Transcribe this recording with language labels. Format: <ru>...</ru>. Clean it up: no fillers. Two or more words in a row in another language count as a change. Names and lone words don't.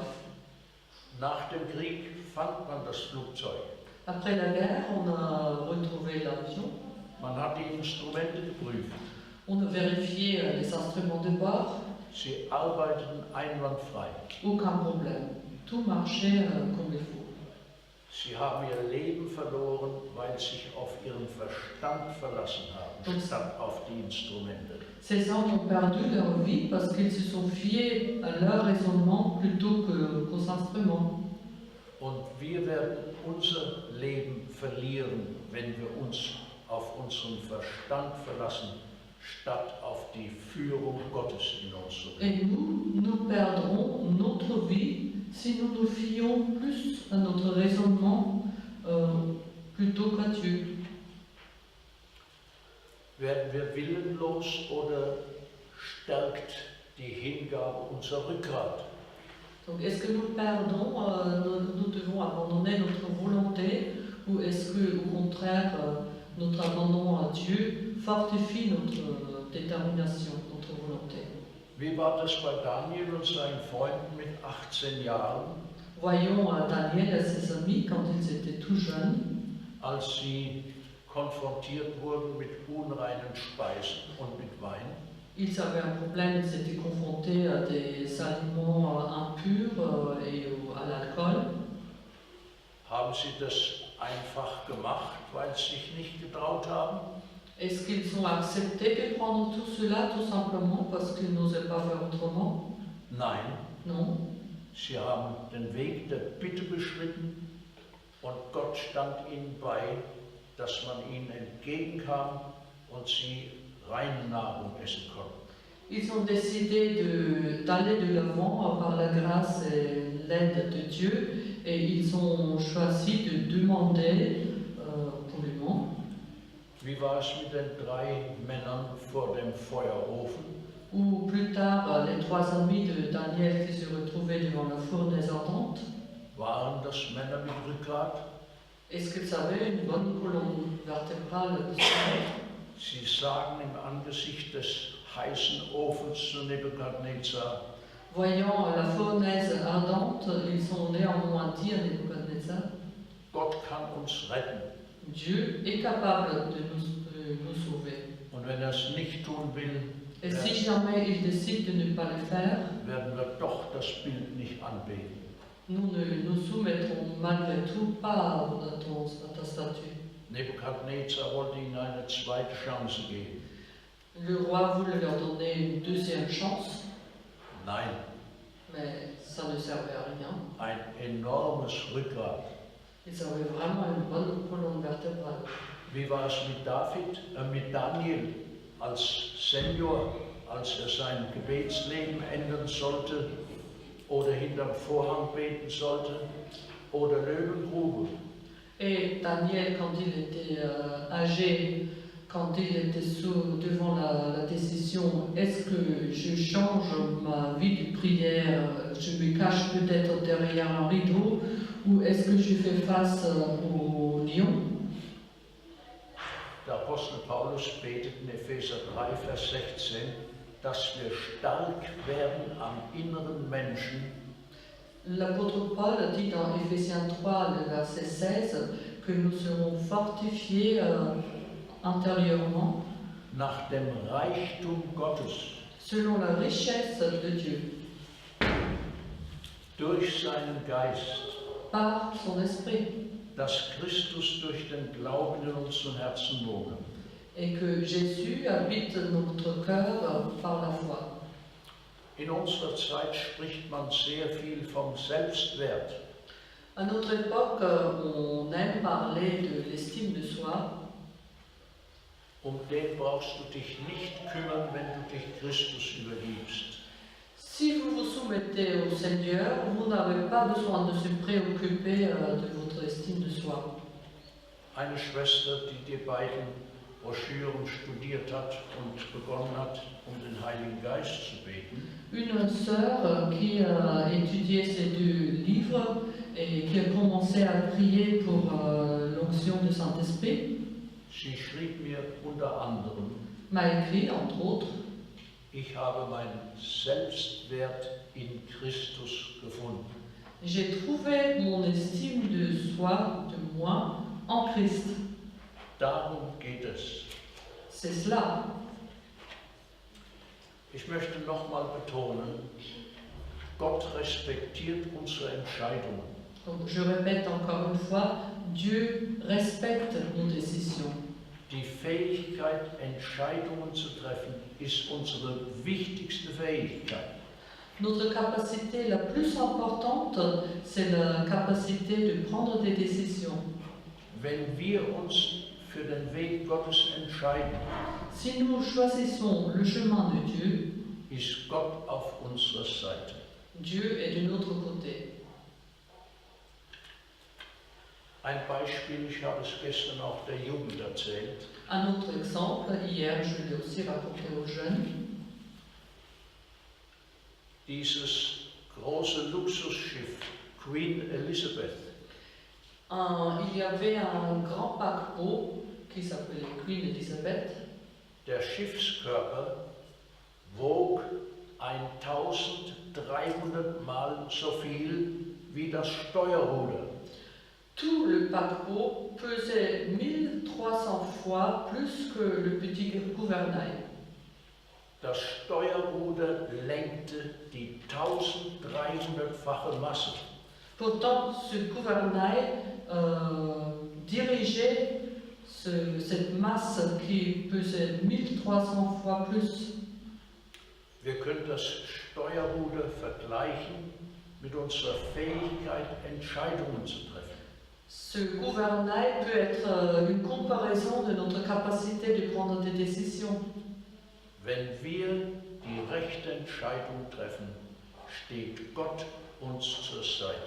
<de>Nach dem Krieg fand man das Flugzeug.</de> <fr>Après la guerre, on a retrouvé l'avion.</fr> <de>Man hat die Instrumente geprüft.</de> <fr>On a vérifié les instruments de bord.</fr> <de>Sie arbeiteten einwandfrei.</de> <fr>aucun problème. Tout marchait comme il faut.</fr> <de>Sie haben ihr Leben verloren, weil sie sich auf ihren Verstand verlassen haben, statt auf die Instrumente.</de> <fr>Ces hommes ont perdu leur vie parce qu'ils se sont fiés à leur raisonnement plutôt qu'aux instruments.</fr> <de>Und wir werden unser Leben verlieren, wenn wir uns auf unseren Verstand verlassen, statt auf die Führung Gottes in unserem Leben.</de> <fr>Et nous perdrons notre vie si nous nous fions plus à notre raisonnement plutôt qu'à Dieu.</fr> <de>Werden wir willenlos oder stärkt die Hingabe unser Rückgrat?</de> <fr>Donc est-ce que nous perdons, nous devons abandonner notre volonté, ou est-ce que au contraire notre abandon à Dieu fortifie notre détermination, notre volonté?</fr> <de>Wie war das bei Daniel und seinen Freunden mit 18 Jahren,</de> <fr>Voyons Daniel et ses amis quand ils étaient tout jeunes,</fr> <de>als sie konfrontiert wurden mit unreinen Speisen und mit Wein?</de> <fr>ils avaient un problème, ils étaient confrontés à des aliments impurs et à l'alcool.</fr> <de>Haben sie das einfach gemacht, weil sie sich nicht getraut haben?</de> <fr>Est-ce qu'ils ont accepté de prendre tout cela tout simplement parce qu'ils n'osaient pas faire autrement?</fr> <de>Nein,</de> <fr>Non.</fr> <de>sie haben den Weg der Bitte beschritten und Gott stand ihnen bei, dass man ihnen entgegenkam und sie reine Nahrung essen konnten.</de> <fr>Ils ont décidé d'aller de l'avant par la grâce et l'aide de Dieu, et ils ont choisi de demander poliment.</fr> <de>Wie war es mit den 3 Männern vor dem Feuerofen?</de> <fr>Ou plus tard, les 3 amis de Daniel qui se retrouvaient devant la fournaise ardente.</fr> <de>Waren das Männer mit Rückgrat?</de> <fr>Est-ce qu'ils avaient une bonne colonne vertébrale?</fr> <de>Sie sagen im Angesicht des heißen Ofens zu Nebukadnezar:</de> <fr>Voyant la fournaise ardente, ils ont néanmoins dit à Nebuchadnezzar:</fr> <de>Gott kann uns retten.</de> <fr>Dieu est capable de nous sauver.</fr> <de>Und wenn er es nicht tun will,</de> <fr>Et si jamais il décide de ne pas le faire,</fr> <de>werden wir doch das Bild nicht anbeten.</de> <fr>nous ne nous soumettrons malgré tout pas à ta statue.</fr> <de>Nebukadnezar wollte ihnen eine zweite Chance geben.</de> <fr>Le roi voulait leur donner une deuxième chance,</fr> <de>Nein,</de> <fr>mais ça ne servait à rien.</fr> <de>ein enormes Rückgrat.</de> <fr>Ils avaient vraiment une bonne colonne vertébrale.</fr> <de>Wie war es mit Daniel als Senior, als er sein Gebetsleben ändern sollte oder hinterm Vorhang beten sollte oder Löwengrube?</de> <fr>Et Daniel, quand il était âgé, quand il était devant la décision, est-ce que je change ma vie de prière, je me cache peut-être derrière un rideau, ou est-ce que je fais face au lion?</fr> <de>Der Apostel Paulus betet in Epheser 3, Vers 16, dass wir stark werden am inneren Menschen.</de> <fr>L'apôtre Paul dit dans Ephésiens 3, le verset 16, que nous serons fortifiés intérieurement</fr> <de>Nach dem Reichtum Gottes,</de> <fr>selon la richesse de Dieu,</fr> <de>durch seinen Geist,</de> <fr>par son esprit,</fr> <de>dass Christus durch den Glauben in unseren Herzen wohne.</de> <fr>et que Jésus habite notre cœur par la foi.</fr> <de>In unserer Zeit spricht man sehr viel vom Selbstwert.</de> <fr>À notre époque, on aime parler de l'estime de soi.</fr> <de>Den brauchst du dich nicht kümmern, wenn du dich Christus übergibst.</de> <fr>Si vous vous soumettez au Seigneur, vous n'avez pas besoin de se préoccuper de votre estime de soi.</fr> <de>Eine Schwester, die die beiden Broschüren studiert hat und begonnen hat, den Heiligen Geist zu beten.</de> <fr>Une sœur qui a étudié ces 2 livres et qui a commencé à prier pour l'onction du Saint-Esprit,</fr> <de>Sie schrieb mir unter anderem:</de> <fr>m'a écrit, entre autres,</fr> <de>Ich habe meinen Selbstwert in Christus gefunden.</de> <fr>j'ai trouvé mon estime de soi, de moi, en Christ.</fr> <de>Darum geht es.</de> <fr>C'est cela.</fr> <de>Ich möchte nochmal betonen, Gott respektiert unsere Entscheidungen.</de> <fr>Donc je répète encore une fois, Dieu respecte nos décisions.</fr> <de>Die Fähigkeit, Entscheidungen zu treffen, ist unsere wichtigste Fähigkeit.</de> <fr>Notre capacité la plus importante, c'est la capacité de prendre des décisions.</fr> <de>Wenn wir uns für den Weg Gottes entscheiden,</de> <fr>Si nous choisissons le chemin de Dieu,</fr> <de>ist Gott auf unserer Seite.</de> <fr>Dieu est de notre côté.</fr> <de>Ein Beispiel, ich habe es gestern auch der Jugend erzählt.</de> <fr>Un autre exemple, hier je l'ai aussi raconté aux jeunes,</fr> <de>Dieses große Luxusschiff Queen Elizabeth,</de> <fr>il y avait un grand paquebot qui s'appelait Queen Elizabeth.</fr> <de>der Schiffskörper wog 1300 Mal so viel wie das Steuerruder.</de> <fr>Tout le paquebot pesait 1300 fois plus que le petit gouvernail.</fr> <de>Das Steuerruder lenkte die 1300-fache Masse.</de> <fr>Pourtant, ce gouvernail dirigeait cette masse qui pesait 1300 fois plus.</fr> <de>Wir können das Steuerruder vergleichen mit unserer Fähigkeit, Entscheidungen zu treffen.</de> <fr>Ce gouvernail peut être une comparaison de notre capacité de prendre des décisions.</fr> <de>Wenn wir die rechte Entscheidung treffen, steht Gott uns zur Seite.</de>